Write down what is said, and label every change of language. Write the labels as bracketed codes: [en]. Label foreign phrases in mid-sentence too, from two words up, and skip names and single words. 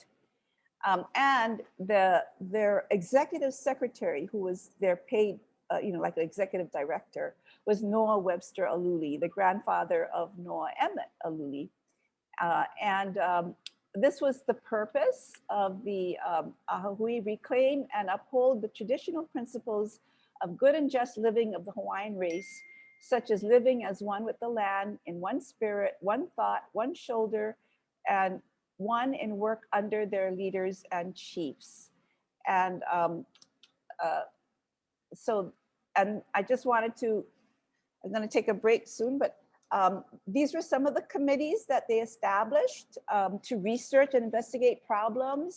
[en] And their executive secretary, who was their paid, like an executive director, was Noah Webster Aluli, the grandfather of Noah Emmett Aluli. This was the purpose of the ʻAha Hui: reclaim and uphold the traditional principles of good and just living of the Hawaiian race, such as living as one with the land, in one spirit, one thought, one shoulder, and one in work under their leaders and chiefs. And and I just wanted to, I'm going to take a break soon, but these were some of the committees that they established to research and investigate problems.